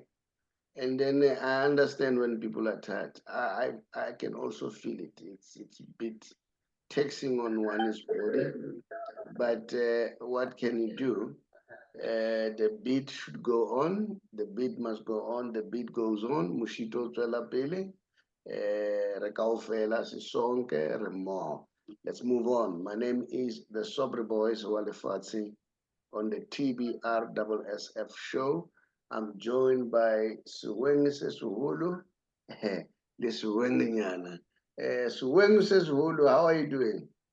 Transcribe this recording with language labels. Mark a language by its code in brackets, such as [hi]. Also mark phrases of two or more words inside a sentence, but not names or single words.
[en] And then I understand when people are tired. I can also feel it. It's a bit taxing on one's body. But what can you do? The beat should go on. The beat must go on. The beat goes on. [tn] Mushito tswela pele. [st] Re kaofela sisonke re mo. [en] Let's move on. My name is the Saubrey Boyz Walefatshe on the TBR SSF Show. I'm joined by Suwengise Suhulu. The Suwenginyana. Suwengise Suhulu, how are you doing?